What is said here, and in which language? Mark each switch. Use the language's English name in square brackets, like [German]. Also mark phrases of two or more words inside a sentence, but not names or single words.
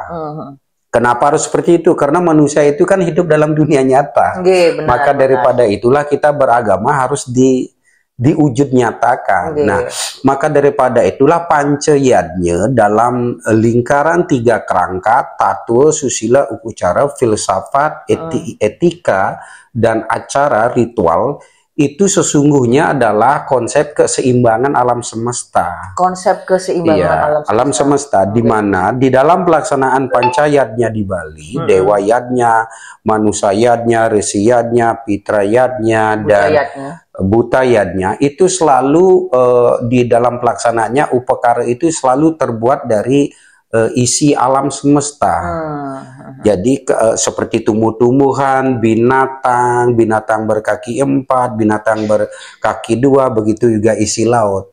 [Indonesian] Kenapa harus seperti itu? Karena manusia itu kan hidup dalam dunia nyata. Maka daripada itulah kita beragama harus diwujud nyatakan. Nah, maka daripada itulah pancayadnya dalam lingkaran 3 kerangka: tatua, susila, upacara, filsafat, etika, dan acara ritual. Itu sesungguhnya adalah konsep keseimbangan alam semesta. Konsep keseimbangan alam semesta, di mana di dalam pelaksanaan pancayatnya di Bali, dewayatnya, manusayatnya, resiyatnya, pitrayatnya, dan butayatnya itu selalu di dalam pelaksanaannya upakara itu selalu terbuat dari isi alam semesta. Jadi seperti tumbuh-tumbuhan, binatang berkaki 4, binatang berkaki 2, begitu juga isi laut.